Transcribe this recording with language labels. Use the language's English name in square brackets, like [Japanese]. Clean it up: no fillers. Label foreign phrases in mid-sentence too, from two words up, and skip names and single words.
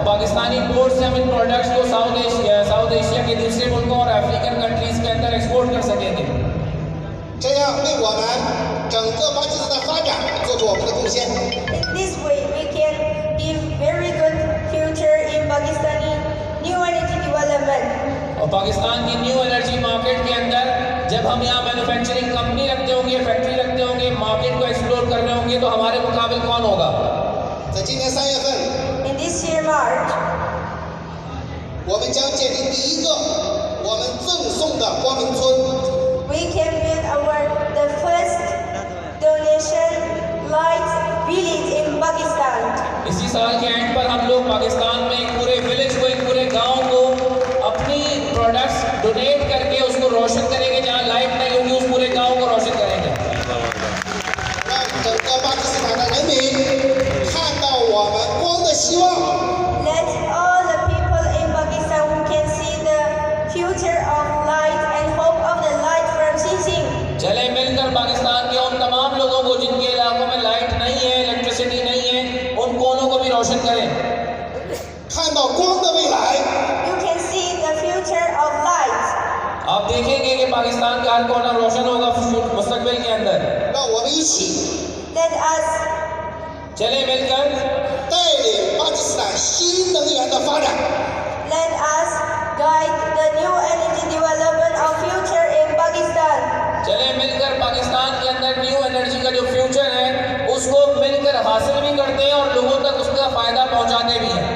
[Urdu] پاکستانی پورٹ سے ہم ان پروڈکٹس کو ساؤتھ ایشیا کے دوسرے ملکوں اور [English] African countries [Urdu] کے اندر ایکسپورٹ کر سکیں گے. [Chinese] 这样为我们整个巴基斯坦发展做出我们的贡献。 [English] In this way, we can give very good future in Pakistani new energy development. [Urdu] اور پاکستان کی [English] new energy market [Urdu] کے اندر جب ہم یہاں [English] manufacturing company [Urdu] رکھتے ہوں گے، فیکٹری رکھتے ہوں گے، مارکیٹ کو ایکسپلور کر رہے ہوں گے، تو ہمارے مقابل کون ہوگا? [Chinese] 在今年3月份， [English] In this year March, [Chinese] 我们将建立第一个我们赠送的光明村。 [English] we can build the first donation light village in Pakistan. [Urdu] اسی سال کے اینڈ پر ہم لوگ پاکستان میں ایک پورے ولیج کو، ایک پورے گاؤں کو اپنی [English] products donate [Urdu] کر کے اس کو روشن کریں گے. جہاں لائٹ نہیں ہوگی اس پورے گاؤں کو روشن کریں گے. [Chinese] 让整个巴基斯坦的人民看到我们光的希望。 [English] Let all the people in Pakistan who can see the future of light and hope of the light from Xin Xing. [Urdu] چلے مل کر پاکستان کے ان تمام لوگوں کو جن کے علاقوں میں لائٹ نہیں ہے، الیکٹریسٹی نہیں ہے، ان کونوں کو بھی روشن کریں. [Chinese] 看到光的未来， [English] You can see the future of light. [Urdu] آپ دیکھیں گے کہ پاکستان کا ہر کونا روشن ہوگا مستقبل کے اندر. [Chinese] 让我们一起 [English] Let us [Urdu] چلے مل کر [Chinese] 带领巴基斯坦新能源的发展。 [English] let us guide the new energy development of future in Pakistan. [Urdu] چلے مل کر پاکستان کے اندر [English] new energy [Urdu] کا جو فیوچر ہے اس کو مل کر حاصل بھی کرتے ہیں اور لوگوں تک اس کا فائدہ پہنچاتے بھی ہیں.